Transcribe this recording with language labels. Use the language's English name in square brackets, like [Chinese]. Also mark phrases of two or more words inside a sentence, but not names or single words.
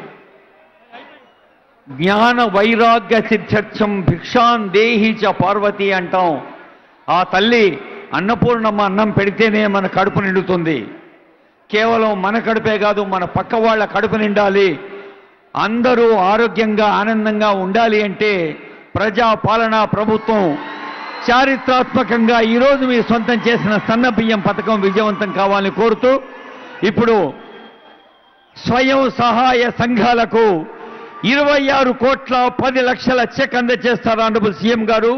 [Sanskrit] ज्ञान वैराग्य सिद्ध्यर्थम भिक्षां देहि च पार्वती अंटाం. [Telugu] ఆ తల్లి అన్నపూర్ణమ్మ అన్నం పెడితేనే మన కడుపు నిండుతుంది. కేవలం మన కడుపే కాదు, మన పక్క వాళ్ళ కడుపు నిండాలి, అందరూ ఆరోగ్యంగా ఆనందంగా ఉండాలి అంటే ప్రజా పాలనా ప్రభుత్వం చారిత్రాత్మకంగా ఈరోజు మీ సొంతం చేసిన సన్న బియ్యం పథకం విజయవంతం కావాలని కోరుతూ ఇప్పుడు స్వయం సహాయ సంఘాలకు 26 కోట్ల 10 లక్షల చెక్ అందజేస్తారు [English] Honourable CM [Telugu] గారు.